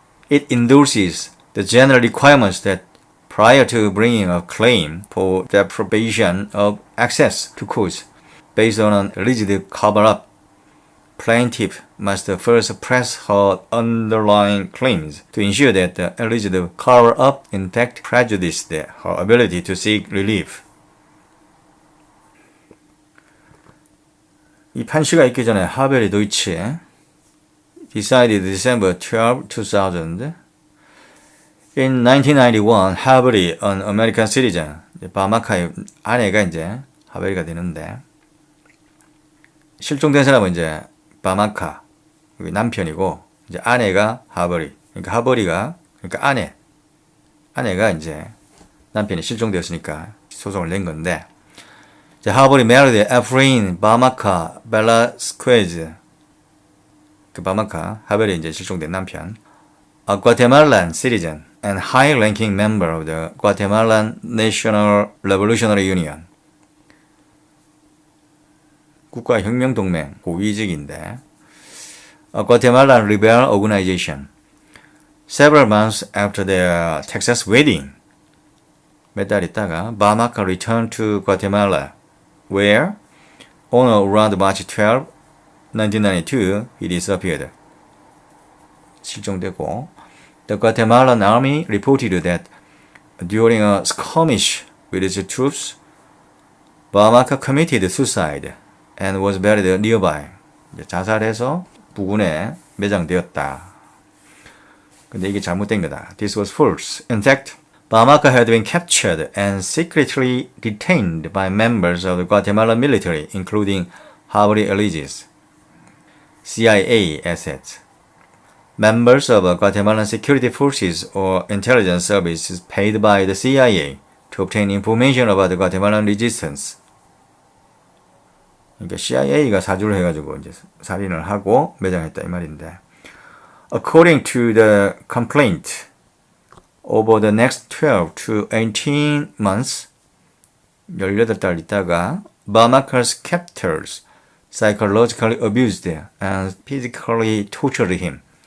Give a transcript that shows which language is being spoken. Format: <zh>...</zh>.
<en>It endorses the general requirements that prior to bringing a claim for deprivation of access to courts based on an alleged cover-up, plaintiff must first press her underlying claims to ensure that the alleged cover-up in fact prejudiced her ability to seek relief.</en> <ko>이 판시가 있기 전에 하벨이 도이치</ko> <en>decided December 12, 2000. In 1991,</en> <ko>하벨이</ko> <en>an American citizen,</en> <ko>바마카의 아내가 이제 하벨이가 되는데 실종된 사람은 이제 바마카 남편이고 이제 아내가 하버리. 그러니까 하버리가 그러니까 아내가 이제 남편이 실종되었으니까 소송을 낸 건데 하버리</ko> <en>married Efrain</en> <ko>바마카 벨라스퀘즈 그 바마카 하버리 이제 실종된 남편</ko> <en>a Guatemalan citizen and high-ranking member of the Guatemalan National Revolutionary Union</en> <ko>국가혁명동맹 고위직인데</ko> <en>a Guatemalan rebel organization. Several months after their Texas wedding,</en> <ko>몇 달 있다가</ko> <en>바마카 returned to Guatemala, where on or around March 12, 1992, he disappeared.</en> <ko>실종되고,</ko> <en>the Guatemalan army reported that during a skirmish with its troops, 바마카 committed suicide and was buried nearby.</en> <ko>자살해서 부근에 매장되었다. 근데 이게 잘못된 거다.</ko> <en>This was false. In fact, Bamaka had been captured and secretly detained by members of the Guatemalan military, including Harvey alleges. CIA assets. Members of Guatemalan security forces or intelligence services paid by the CIA to obtain information about the Guatemalan resistance.</en> <ko>그러니까 CIA가 사주를 해가지고 이제 살인을 하고 매장했다 이 말인데.</ko> <en>According to the complaint, over the next 12 to 18 months,</en> <ko>18달 있다가</ko> <en>Bamaka's captors psychologically abused and physically tortured him.</en>